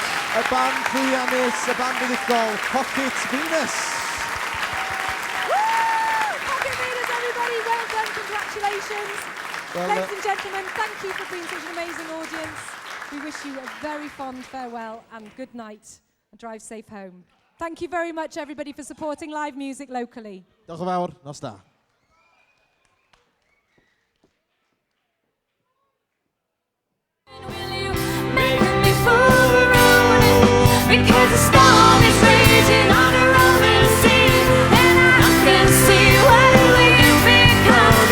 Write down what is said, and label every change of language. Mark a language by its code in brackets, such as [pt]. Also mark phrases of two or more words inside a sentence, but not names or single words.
[cy] y band llwyddiannus, y band unigol, Pocket Venus. [en] Pocket Venus, everybody, well done, congratulations. Well, Ladies and gentlemen, thank you for being such an amazing audience. We wish you a very fond farewell and good night and drive safe home. Thank you very much, everybody, for supporting live music locally. [cy] Diolch yn fawr, nos da. [en] Because the storm is raging on a rolling sea, and I can see what we've become.